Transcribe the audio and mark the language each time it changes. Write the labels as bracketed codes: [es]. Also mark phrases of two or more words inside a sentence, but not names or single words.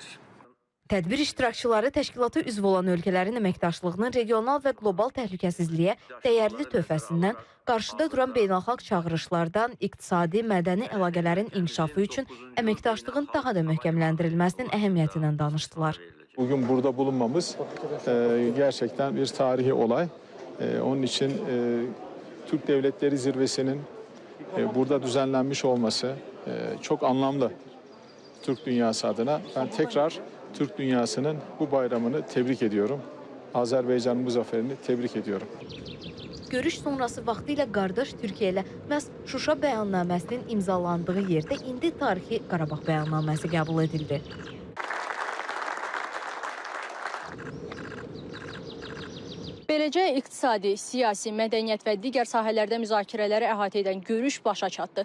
[az] Tədbir iştirakçıları təşkilata üzv olan ölkələrin əməkdaşlığının regional və qlobal təhlükəsizliyə dəyərli töhfəsindən, qarşıda duran beynəlxalq çağırışlardan, iqtisadi, mədəni əlaqələrin inkişafı üçün əməkdaşlığın daha da möhkəmləndirilməsinin əhəmiyyətindən danışdılar. [tr] Bugün burada bulunmamız gerçekten bir tarihi olay. Onun için Türk Devletleri Zirvesi'nin burada düzenlenmiş olması çok anlamlı Türk dünyası adına. Ben tekrar Türk dünyasının bu bayramını tebrik ediyorum. Azerbaycan'ın bu zaferini tebrik ediyorum. [az] Görüş sonrası vaxtilə qardaş Türkiyə ilə məhz Şuşa bəyannaməsinin imzalandığı yerdə indi tarixi Qarabağ bəyannaməsi qəbul edildi. Beləcə iqtisadi, siyasi, mədəniyyət və digər sahələrdə müzakirələri əhatə edən görüş başa çatdı.